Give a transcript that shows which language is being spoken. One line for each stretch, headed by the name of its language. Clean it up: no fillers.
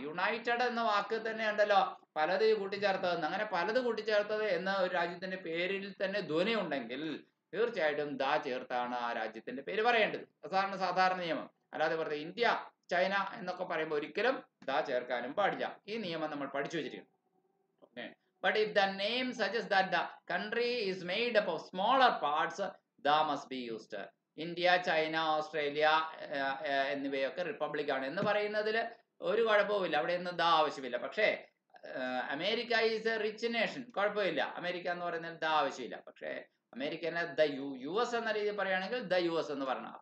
Malayalam: United എന്ന വാക്ക് തന്നെ ഉണ്ടല്ലോ പലത് കൂട്ടിച്ചേർത്തതെന്ന്. അങ്ങനെ പലത് കൂട്ടിച്ചേർത്തത് എന്ന ഒരു രാജ്യത്തിന്റെ പേരിൽ തന്നെ ധ്വനി ഉണ്ടെങ്കിൽ തീർച്ചയായിട്ടും ദ ചേർത്താണ് ആ രാജ്യത്തിന്റെ പേര് പറയേണ്ടത്. അതാണ് സാധാരണ നിയമം. അല്ലാതെ വെറുതെ ഇന്ത്യ ചൈന എന്നൊക്കെ പറയുമ്പോൾ ഒരിക്കലും ദ ചേർക്കാനും പാടില്ല. ഈ നിയമം നമ്മൾ പഠിച്ചു വെച്ചിരിക്കുന്നു.
English: But if the name suggests that the country is made up of smaller parts, the must be used.
Malayalam: India, China, Australia എന്നിവയൊക്കെ റിപ്പബ്ലിക് ആണ് എന്ന് പറയുന്നതിൽ ഒരു കുഴപ്പവുമില്ല. അവിടെ ഒന്നും ദ ആവശ്യമില്ല.
English: പക്ഷേ America is a rich nation, കുഴപ്പമില്ല.
Malayalam: അമേരിക്ക എന്ന് പറയുന്നതിൽ ദ ആവശ്യമില്ല. പക്ഷേ അമേരിക്കനെ ദ US എന്ന രീതിയിൽ പറയുകയാണെങ്കിൽ ദ US എന്ന് പറയണം.